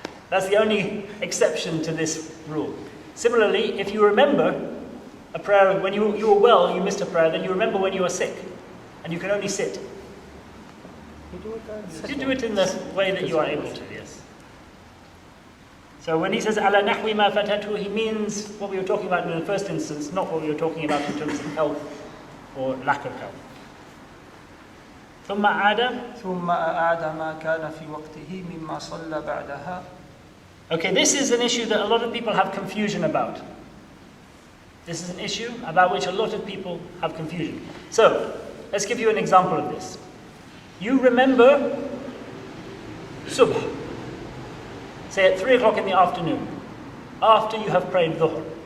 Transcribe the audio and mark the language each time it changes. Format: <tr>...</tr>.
<en>That's the only exception to this rule. Similarly, if you remember a prayer when you were well, you missed a prayer, then you remember when you were sick and you can only sit. You do it in the way that you are able to, yes. So when he says</en> <ar>ala nahwi ma fatatu,</ar> <en>he means what we were talking about in the first instance, not what we were talking about in terms of health or lack of health.</en> <ar>ثم أعاد ما كان في وقته مما صلى بعدها.</ar> <en>Okay, this is an issue that a lot of people have confusion about. This is an issue about which a lot of people have confusion. So, let's give you an example of this. You remember subh, say at 3 o'clock in the afternoon, after you have prayed dhuhr.</en>